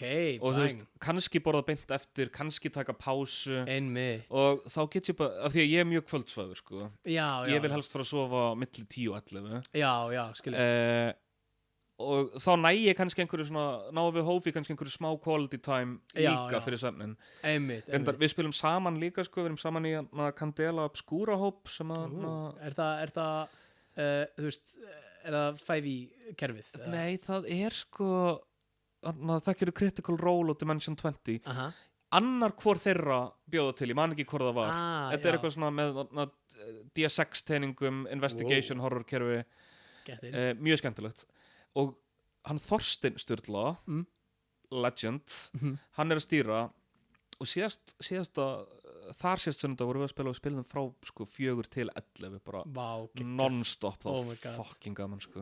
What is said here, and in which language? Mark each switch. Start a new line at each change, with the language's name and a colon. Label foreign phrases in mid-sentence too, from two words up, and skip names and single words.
Icelandic: og þú veist, kannski borða beint eftir, kannski taka pásu einmitt og þá get ég bara, af því að ég er mjög kvöldsvæður sko. Ég vil helst fara að sofa milli 10 og 11 já, skilur og þá næ ég kannski einhverju svona náum við hófi kannski einhverju smá
English: quality time
Icelandic: líka fyrir svefnin einmitt. Við spilum saman líka sko, við erum saman í Candela Obscura hóp sem að Er það þú veist, er það 5e kerfið? Nei, það er sko það gerir Critical Role og Dimension 20 annar hvor þeirra bjóða til, ég man ekki hvor það var þetta er eitthvað svona með DS6 teiningum,
English: investigation horror
Icelandic: kerfi mjög skemmtilegt og hann Þorsteinn Sturla legend hann er að stýra og síðasta sunnudag vorum við að spila og spilum frá sko 4 til 11 bara
English: non-stop fucking
Icelandic: gaman sko.